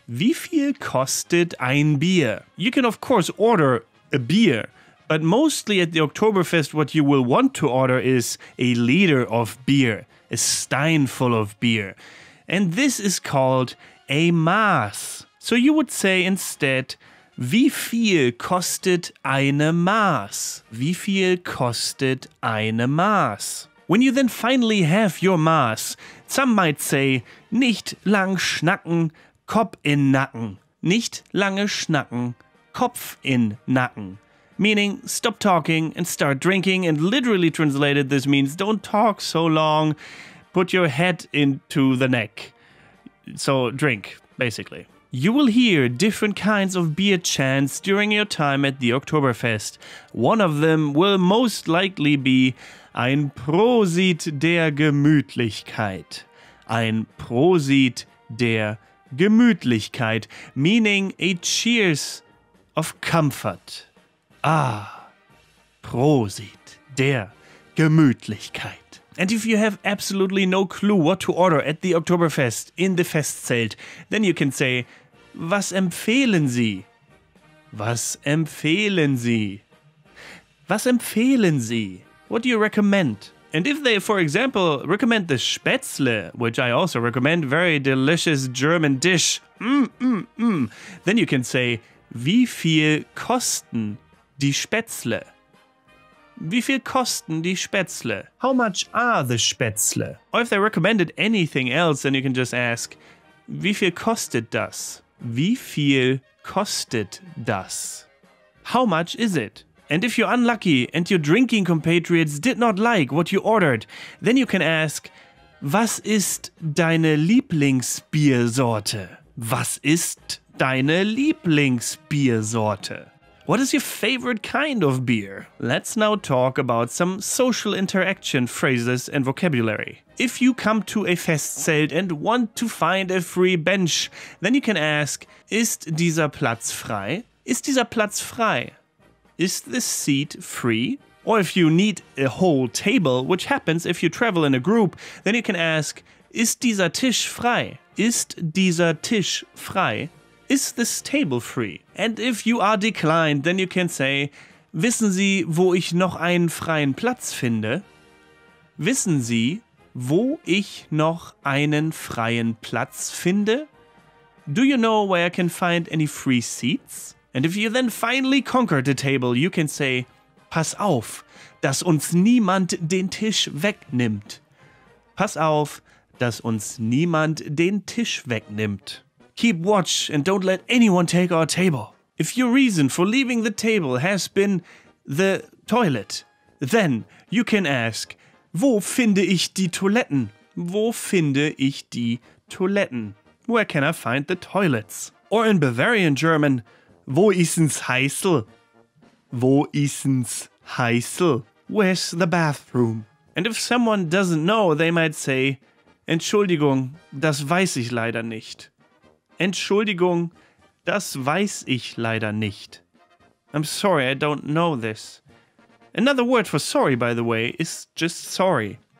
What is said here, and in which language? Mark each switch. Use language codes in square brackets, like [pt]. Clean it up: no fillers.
[de] Wie viel kostet ein Bier? [en] You can of course order a beer, but mostly at the Oktoberfest what you will want to order is a liter of beer, a stein full of beer. And this is called a Maß. So you would say instead, [de] wie viel kostet eine Maß? Wie viel kostet eine Maß? [en] When you then finally have your Maß, some might say, [de] nicht lang schnacken, Kopf in Nacken. Nicht lange schnacken, Kopf in Nacken. [en] Meaning, stop talking and start drinking, and literally translated this means don't talk so long, put your head into the neck. So drink, basically. You will hear different kinds of beer chants during your time at the Oktoberfest. One of them will most likely be [de] ein Prosit der Gemütlichkeit. Ein Prosit der Gemütlichkeit, [en] meaning a cheers of comfort. [de] Ah, Prosit der Gemütlichkeit. [en] And if you have absolutely no clue what to order at the Oktoberfest in the Festzelt, then you can say, [de] was empfehlen Sie? Was empfehlen Sie? Was empfehlen Sie? [en] What do you recommend? And if they, for example, recommend the Spätzle, which I also recommend, very delicious German dish, then you can say, [de] wie viel kosten die Spätzle? Wie viel kosten die Spätzle? [en] How much are the Spätzle? Or if they recommended anything else, then you can just ask, [de] wie viel kostet das? Wie viel kostet das? [en] How much is it? And if you're unlucky and your drinking compatriots did not like what you ordered, then you can ask, [de] was ist deine Lieblingsbiersorte? Was ist deine Lieblingsbiersorte? [en] What is your favorite kind of beer? Let's now talk about some social interaction phrases and vocabulary. If you come to a Festzelt and want to find a free bench, then you can ask, [de] ist dieser Platz frei? Ist dieser Platz frei? [en] Is this seat free? Or if you need a whole table, which happens if you travel in a group, then you can ask, [de] ist dieser Tisch frei? Ist dieser Tisch frei? [en] Is this table free? And if you are declined, then you can say, [de] wissen Sie, wo ich noch einen freien Platz finde? Wissen Sie, wo ich noch einen freien Platz finde? [en] Do you know where I can find any free seats? And if you then finally conquer the table, you can say, [de] pass auf, dass uns niemand den Tisch wegnimmt. Pass auf, dass uns niemand den Tisch wegnimmt. [en] Keep watch and don't let anyone take our table. If your reason for leaving the table has been the toilet, then you can ask, [de] wo finde ich die Toiletten? Wo finde ich die Toiletten? [en] Where can I find the toilets? Or in Bavarian German, [de] wo issen's heißel? Wo issen's heißel? [en] where's the bathroom? And if someone doesn't know, they might say, [de] Entschuldigung, das weiß ich leider nicht. Entschuldigung, das weiß ich leider nicht. [en] I'm sorry, I don't know this. Another word for sorry, by the way, is just sorry.